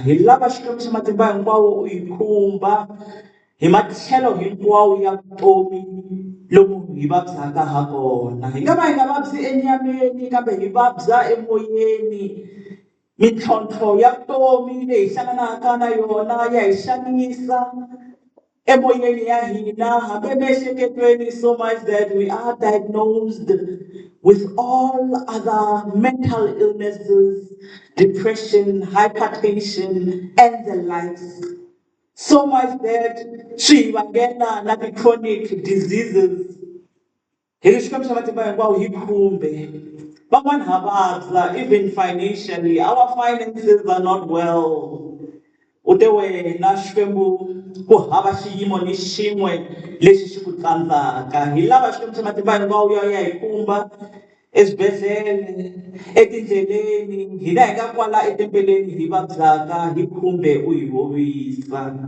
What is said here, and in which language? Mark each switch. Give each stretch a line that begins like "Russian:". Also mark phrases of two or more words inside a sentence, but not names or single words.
Tsonga: Hi lava Xikwembu xa matimba hinkwawo u hi khumba hi matlhelo hinkwawo ya vutomi lomu hi vabyaka ha kona. Hi nga va hi nga vabyi enyameni kambe hi vabya emoyeni. Mintlhontlho ya vutomi leyi hi hlanganaka na yona ya hi xanisa emoyeni ya hina, hambi emiehleketweni,
English: so much that we are diagnosed with all other mental illnesses, depression, hypertension, and the likes. So much that
Tsonga: swi hi vangela na ti-
English: chronic diseases.
Tsonga: Hi Xikwembu xa matimba hinkwawo hi khumbe. Van'wani ha vabya
English: even financially, our finances are not well.
Tsonga: U te wena Xikwembu ku hava xiyimo ni xin'we lexi xi ku tsandzaka. Hi lava Xikwembu xa matimba hinkwawo ya hi khumba eswibedhlele, etindleleni, hina hi nga kwala etempeleni hi vabyaka, hi khumbe u hi horisa.